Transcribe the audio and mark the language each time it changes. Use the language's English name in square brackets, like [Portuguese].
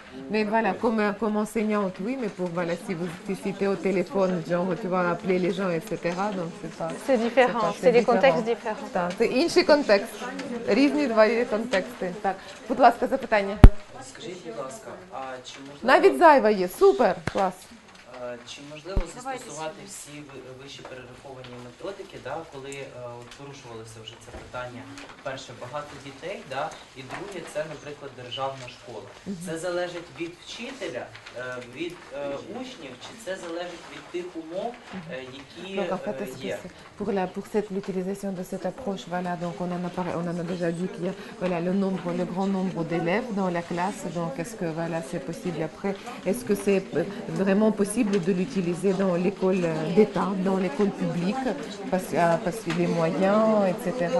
[French] Mais voilà, comme enseignante, oui, mais si vous citez au téléphone, genre tu vas appeler les gens, etc. Donc c'est pas. C'est différent, c'est des contextes différents. [Ukrainian] Так, це інший контекст, різні два контексти. Так, будь ласка, запитання. Скажіть, будь ласка, а чи можливо, Навіть зайва є, супер, клас. чи можливо застосувати всі вище перераховані методики, да, коли порушувалося вже це питання, перше, багато дітей, да, і друге, це, наприклад, державна школа. Це залежить від вчителя, від учнів, чи це залежить від тих умов, які є? [French] Pour l'utilisation de cette approche, voilà, donc on en a déjà dit qu'il y a voilà, le grand nombre d'élèves dans la classe, donc est-ce que voilà, c'est possible après, est-ce que c'est vraiment possible de l'utiliser dans l'école d'État, dans l'école publique, parce que les moyens, etc.